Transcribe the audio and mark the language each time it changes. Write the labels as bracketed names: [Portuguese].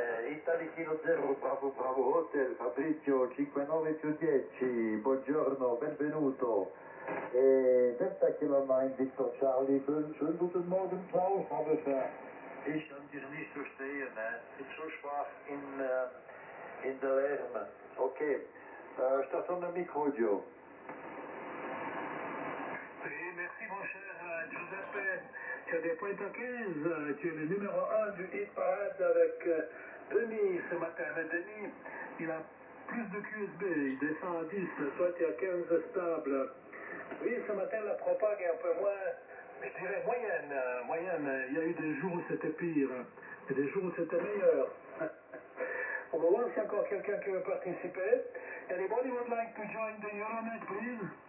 [Italian] Italy Kilo 0, Bravo Hotel, Fabrizio 59 più 10, buongiorno, benvenuto. [German] Delta Kilo 9, Victor Charlie, schönen guten Morgen, Klaus, aber ich kann dich nicht verstehen, ich bin so schwach in der Lärm. Okay, Station de micro, Joe. [French] Oui, merci mon cher Giuseppe. Tu as des points à 15. Tu es le numéro 1 du hit parade avec Denis ce matin. Mais Denis, il a plus de QSB. Il descend à 10. Toi, tu es à 15 stable. Oui, ce matin, la propague est un peu moins, je dirais, moyenne. Il y a eu des jours où c'était pire. Et des jours où c'était meilleur. On va voir s'il y a encore quelqu'un qui veut participer. [English] Anybody would like to join the Euronet, please?